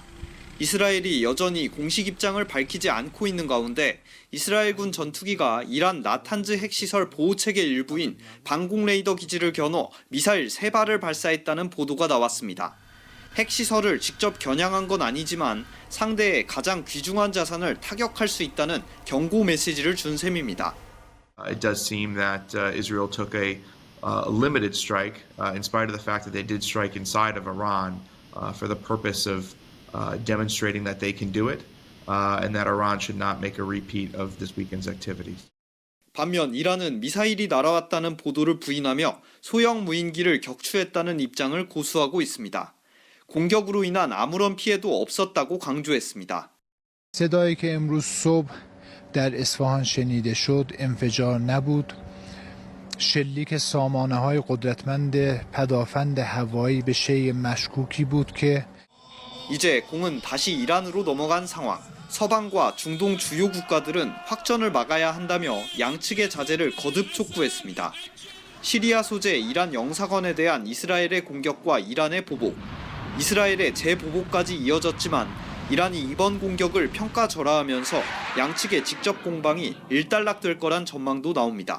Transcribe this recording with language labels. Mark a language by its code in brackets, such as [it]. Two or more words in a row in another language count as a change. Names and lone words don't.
[ko] 이스라엘이 여전히 공식 입장을 밝히지 않고 있는 가운데 이스라엘군 전투기가 이란 나탄즈 핵시설 보호체계 일부인 방공 레이더 기지를 겨눠 미사일 3발을 발사했다는 보도가 나왔습니다. 핵시설을 직접 겨냥한 건 아니지만 상대의 가장 귀중한 자산을 타격할 수 있다는 경고 메시지를 준 셈입니다. [en] It does seem that Israel took a limited strike in spite of the fact that they did strike inside of Iran for the purpose of demonstrating that they can do it and that Iran should not make a repeat of this weekend's activities. [ko] 반면 이란은 미사일이 날아왔다는 보도를 부인하며 소형 무인기를 격추했다는 입장을 고수하고 있습니다. 공격으로 인한 아무런 피해도 없었다고 강조했습니다. [fa] صدایی که امروز صبح در اصفهان شنیده شد انفجار نبود. شلیک سامانه‌های قدرتمند پدافند هوایی به شیء مشکوکی بود که [ko] 이제 공은 다시 이란으로 넘어간 상황. 서방과 중동 주요 국가들은 확전을 막아야 한다며 양측의 자제를 거듭 촉구했습니다. 시리아 소재 이란 영사관에 대한 이스라엘의 공격과 이란의 보복, 이스라엘의 재보복까지 이어졌지만 이란이 이번 공격을 평가절하하면서 양측의 직접 공방이 일단락될 거란 전망도 나옵니다.